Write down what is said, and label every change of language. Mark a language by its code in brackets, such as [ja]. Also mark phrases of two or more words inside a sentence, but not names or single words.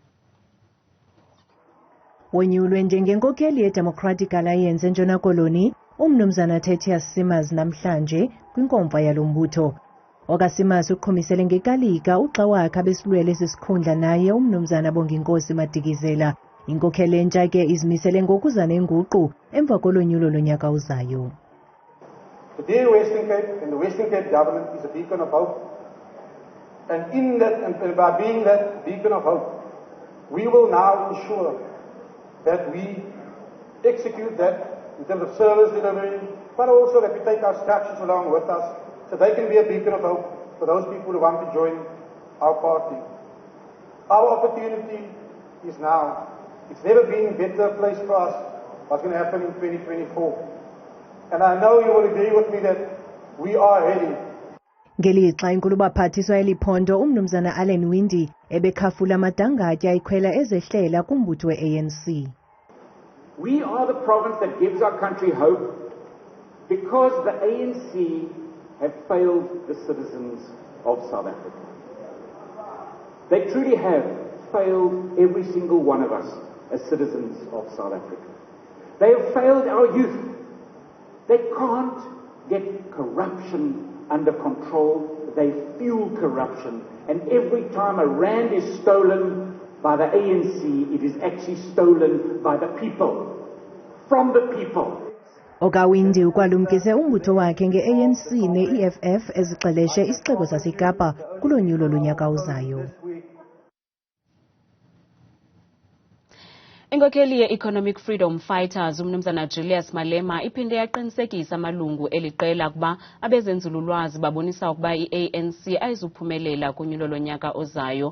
[xh] Wonyulwe njengenkokheli ye-Democratic Alliance eNtshona Koloni umnumzana Tertius namhlanje kwinkomfa yalo mbutho. OkaSimas uqhumisele ngekalika uxa wakhe abesilwele sisikhundla naye umnumzana Bonginkosi Madikizela. Inkokheli entsha ke izimisele ngokuza nenguqu emva kolonyulo lonyaka uzayo. [en] Today Western Cape and the Western Cape government is a beacon of hope. And in that, and by being that beacon of hope, we will now ensure that we execute that in terms of service delivery, but also that we take our structures along with us so they can be a beacon of hope for those people who want to join our party. Our opportunity is now. It's never been a better place for us what's going to happen in 2024. And I know you will agree with me that we are ready. [xh] Ngelixa inkulu baphathiswa eliphondo umnumzana Allen Windi ebekhafula amadangatya ayikhwela ezehlela kumbutho we-ANC. [en] We are the province that gives our country hope because the ANC have failed the citizens of South Africa. They truly have failed every single one of us as citizens of South Africa. They have failed our youth. They can't get corruption under control. They fuel corruption, and every time a rand is stolen by the ANC, it is actually stolen by the people, from the people. [xh] OkaWindi ukwalumkise umbutho wakhe nge-ANC ne-I-EFF ezixeleshe isixeko saseKapa kulonyulo lonyaka uzayo. Inkokheli ye-Economic Freedom Fighters umnumzana Julius Malema iphinde yaqinisekisa amalungu eliqela kuba abezenzululwazi babonisa ukuba i-ANC ayizuphumelela kunyulo lonyaka ozayo.